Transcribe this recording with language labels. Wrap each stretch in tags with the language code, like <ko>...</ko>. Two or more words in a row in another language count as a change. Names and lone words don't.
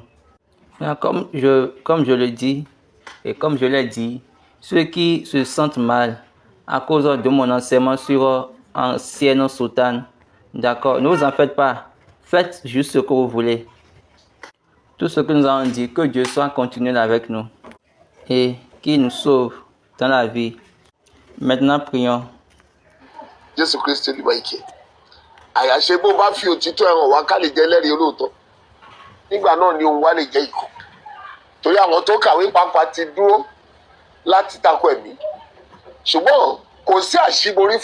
<fr>Comme je le dis et comme je l'ai dit, ceux qui se sentent mal à cause de mon enseignement sur ancienne soutane, d'accord, ne vous en faites pas. Faites juste ce que vous voulez. Tout ce que nous avons dit, que Dieu soit continuel avec nous et qu'il nous sauve dans la vie. Maintenant, prions.</fr> <yo>Jésù Kristi olúwa ike àyàṣe bó bá fi òtítọ́ ẹ̀hàn wá ká lè jẹ́ ẹlẹ́rìí olóòótọ́ nígbà náà ni òun wá lè jẹ́ ikọ̀ torí àwọn tó kàwé pàápàá ti dúró láti tako ẹ̀mí ṣùgbọ́n kò sí àṣíborí</yo>